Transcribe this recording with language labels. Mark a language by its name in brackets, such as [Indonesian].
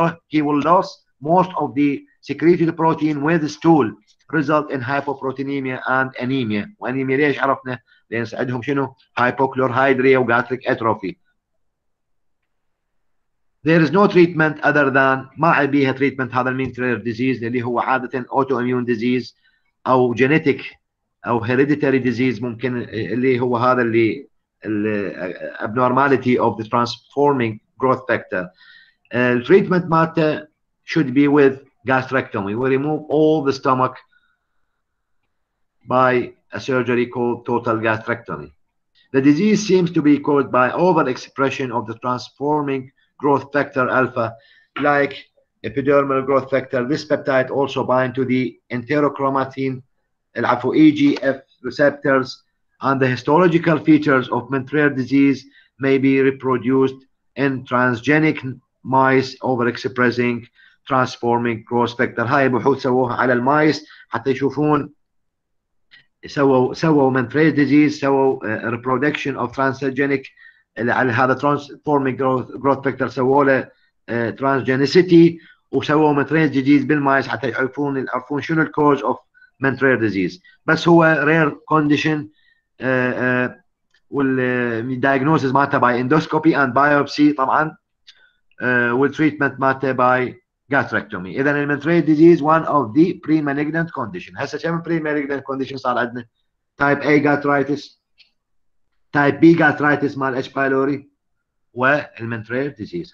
[English] He will lose most of the secreted protein with stool, result in hypoproteinemia and anemia. [Arabic] وأنيميا ليش عرفنا؟ لأن عندهم شنو؟ hypochlorhydria وgastric atrophy. [English] There is no treatment other than [Arabic] ما بيها treatment هذا المينترير disease اللي هو عادة autoimmune disease أو genetic أو hereditary disease ممكن، اللي هو هذا اللي [English] abnormality of the transforming growth factor. Treatment مالته should be with gastrectomy. We remove all the stomach by a surgery called total gastrectomy. The disease seems to be caused by overexpression of the transforming growth factor alpha, like epidermal growth factor. This peptide also binds to the enterochromatin, EGF receptors, and the histological features of Mentrier disease may be reproduced in transgenic mice overexpressing transforming growth factor. [Arabic] هاي بحوث سووها على المايس حتى يشوفون سووا Mentrier disease، سووا [English] reproduction of transgenic [Arabic] على هذا transforming growth factor، سووا له transgenicity وسووا Mentrier disease بالمايس حتى يعرفون شنو الكوز of Mentrier disease. بس هو rare condition [English] والdiagnosis مالته by endoscopy and biopsy [Arabic] طبعا والتريتمنت مالته [English] by gastrectomy. [Arabic] اذا المنتريت ديزيز [English] one of the pre-malignant condition. [Arabic] هسه كم pre-malignant condition صار عندنا؟ type A gastritis، type B gastritis مال H pylori، والمنتريت ديزيز.